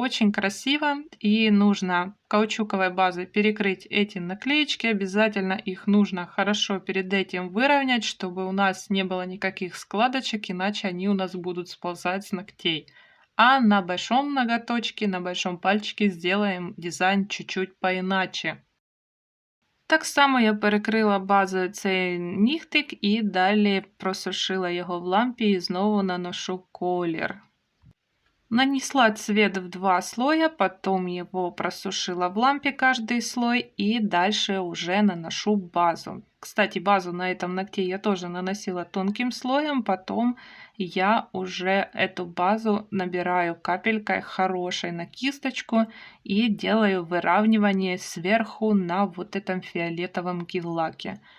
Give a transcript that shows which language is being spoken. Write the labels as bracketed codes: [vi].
[ru] Очень красиво, и нужно каучуковой базой перекрыть эти наклеечки. Обязательно их нужно хорошо перед этим выровнять, чтобы у нас не было никаких складочек, иначе они у нас будут сползать с ногтей. А на большом ноготочке, на большом пальчике сделаем дизайн чуть-чуть поиначе. [uk] Так само я перекрила базою цей нігтик і далі просушила його в лампі і знову наношу колір. [ru] Нанесла цвет в 2 слоя, потом его просушила в лампе каждый слой и дальше уже наношу базу. Кстати, базу на этом ногте я тоже наносила тонким слоем, потом я уже эту базу набираю капелькой хорошей на кисточку и делаю выравнивание сверху на вот этом фиолетовом гель-лаке.